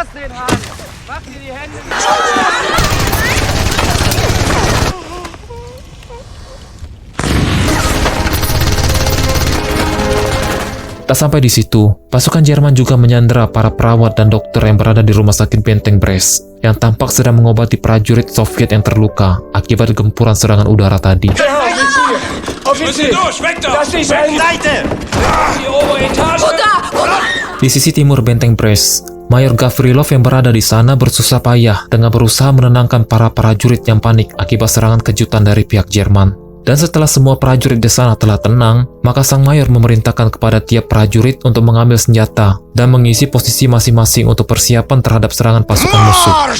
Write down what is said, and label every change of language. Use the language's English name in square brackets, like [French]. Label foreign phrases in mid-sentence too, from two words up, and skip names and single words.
[Indonesian] Tak sampai di situ, pasukan Jerman juga menyandera para perawat dan dokter yang berada di rumah sakit Benteng Brest, yang tampak sedang mengobati prajurit Soviet yang terluka akibat gempuran serangan udara tadi. [German] Offizier! Das ist ein... Seite! Die obere Etage! [Indonesian] Di sisi timur benteng Brest, Mayor Gavrilov yang berada di sana bersusah payah dengan berusaha menenangkan para prajurit yang panik akibat serangan kejutan dari pihak Jerman. Dan setelah semua prajurit di sana telah tenang, maka sang mayor memerintahkan kepada tiap prajurit untuk mengambil senjata dan mengisi posisi masing-masing untuk persiapan terhadap serangan pasukan musuh.